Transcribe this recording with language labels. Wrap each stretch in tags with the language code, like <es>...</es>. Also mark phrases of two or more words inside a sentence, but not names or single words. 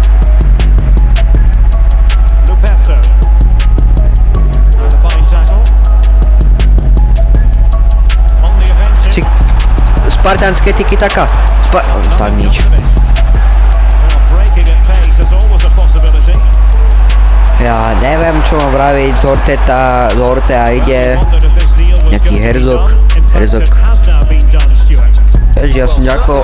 <en>Luperto. And a fine tackle.</en> <sk>Spartanské tiki-taka. Tak nič.</sk> <en>Breaking at pace is always a possibility.</en> <sk>Ja neviem, čo mám vraviť. Zortea ide. Nejaký Herzog. Ježi, ja som nejako...</sk>